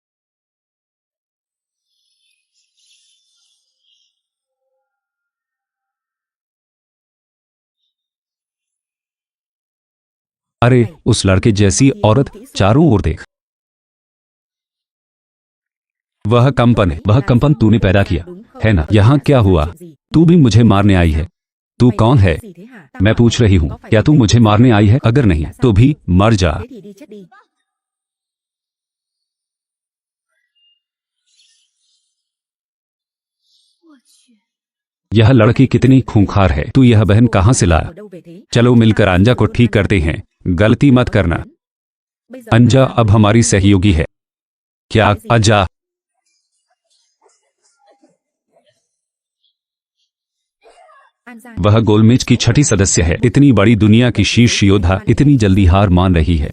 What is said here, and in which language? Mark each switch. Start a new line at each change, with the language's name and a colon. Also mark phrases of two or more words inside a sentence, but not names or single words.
Hindi: अरे उस लड़के जैसी औरत, चारों ओर देख। वह कंपन तूने पैदा किया है ना? यहाँ क्या हुआ? तू भी मुझे मारने आई है। तू कौन है? मैं पूछ रही हूँ, क्या तू मुझे मारने आई है? अगर नहीं तो भी मर जा।
Vietnamese: Thế thì đi chết đi.
Hindi: यह लड़की कितनी खूंखार है। तू यह बहन कहाँ से लाया?
Vietnamese: ở đâu về thế?
Hindi: चलो मिलकर अंजा को ठीक करते हैं। गलती मत करना।
Vietnamese: Bây giờ
Hindi: अंजा अब हमारी सहयोगी है। क्या अंजा? Anja वह गोलमेज की छठी सदस्य है। इतनी बड़ी दुनिया की शीर्ष योद्धा इतनी जल्दी हार मान रही है।